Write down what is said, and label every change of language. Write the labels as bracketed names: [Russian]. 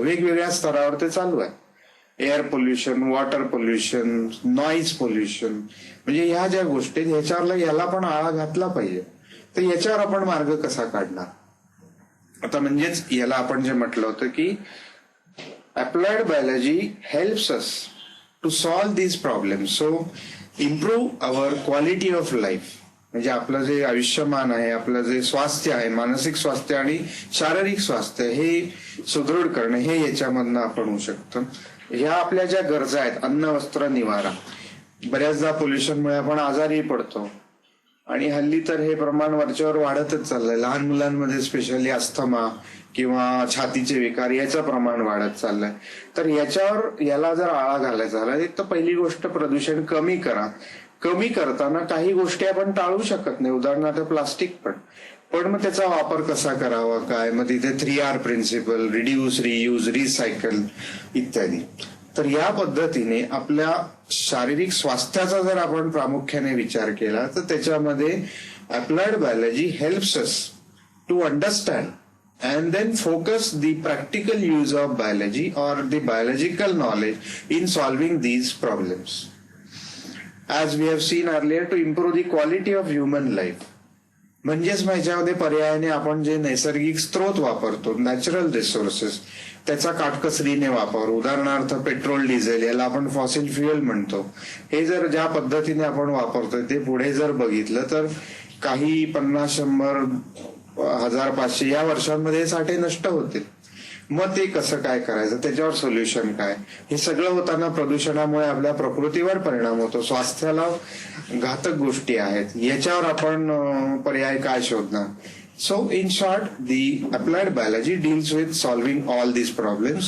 [Marathi] वेगवेगळ्या स्तरावर ते चालू आहे. Air pollution, water pollution, noise pollution, म्हणजे ह्या ज्या गोष्टी ह्याच्यावर याला पण आळा घातला पाहिजे. तर याच्यावर आपण मार्ग कसा काढणार? आता म्हणजेच याला आपण जे म्हटलं होतं की [English] applied biology helps us to solve these problems. So improve our quality of life. [Marathi] म्हणजे आपलं जे आयुष्यमान आहे, आपलं जे स्वास्थ्य आहे, मानसिक स्वास्थ्य आणि शारीरिक स्वास्थ्य हे सुदृढ करणे, हे याच्यामधनं आपण होऊ शकतं. ह्या आपल्या ज्या गरजा आहेत, अन्न वस्त्र निवारा, बऱ्याचदा पोल्युशनमुळे आपण आजारी पडतो आणि हल्ली तर हे प्रमाण वरच्यावर वाढतच चाललंय. लहान मुलांमध्ये स्पेशली अस्थमा किंवा छातीचे विकार याचं प्रमाण वाढत चाललंय. तर याला जर आळा घालायचा झाला तर पहिली गोष्ट प्रदूषण कमी करा. कमी करताना काही गोष्टी आपण टाळू शकत नाही, उदाहरणार्थ प्लास्टिक पण मग त्याचा वापर कसा करावा काय, मग तिथे 3R principal, reduce, reuse, recycle इत्यादी. तर या पद्धतीने आपल्या शारीरिक स्वास्थ्याचा जर आपण प्रामुख्याने विचार केला तर त्याच्यामध्ये [English] Applied biology helps us to understand and then focus the practical use of biology or the biological knowledge in solving these problems. As we have seen earlier, to improve the quality of human life. [Marathi] म्हणजेच ह्याच्यामध्ये पर्यायाने आपण जे नैसर्गिक स्रोत वापरतो, natural resources, त्याचा काटकसरीने वापर, उदाहरणार्थ पेट्रोल, डिझेल, याला आपण फॉसिल फ्युएल म्हणतो, हे जर ज्या पद्धतीने आपण वापरतोय ते पुढे जर बघितलं तर काही 50, 100, 1000, 500 या वर्षांमध्ये साठे नष्ट होतील. मग ते कसं काय करायचं, त्याच्यावर सोल्युशन काय, हे सगळं होताना प्रदूषणामुळे आपल्या प्रकृतीवर परिणाम होतो, स्वास्थ्याला घातक गोष्टी आहेत, याच्यावर आपण पर्याय काय शोधणार. [English] So in short, the applied biology deals with solving all these problems.